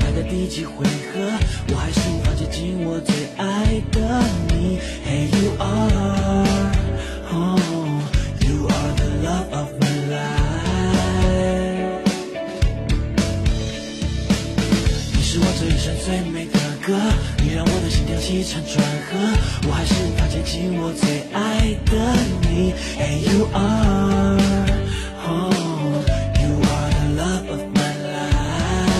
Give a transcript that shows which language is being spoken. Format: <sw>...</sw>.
<zh>第几回合，我还是无法接近我最爱的你。</zh> <en>Hey, you are, oh, you are the love of my life。</en> <zh>你是我这一生最美的歌，你让我的心跳起承转合，我还是无法接近我最爱的你。</zh> <en>Hey, you are, oh, you are the love of my life。</en>